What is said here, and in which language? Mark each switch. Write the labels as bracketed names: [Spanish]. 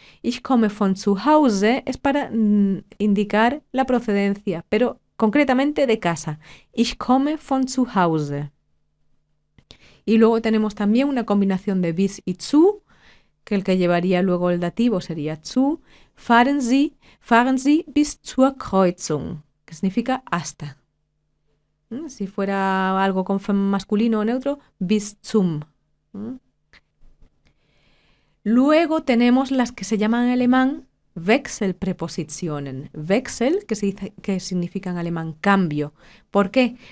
[German] Ich komme von zu Hause [Spanish] es para indicar la procedencia, pero concretamente de casa. [German] Ich komme von zu Hause. [Spanish] Y luego tenemos también una combinación de bis y zu, que el que llevaría luego el dativo sería zu. [German] Fahren Sie bis zur Kreuzung, [Spanish] que significa hasta. Si fuera algo con masculino o neutro, bis zum. Luego tenemos las que se llaman en alemán Wechselprepositionen. Wechsel, que significa en alemán cambio. ¿Por qué?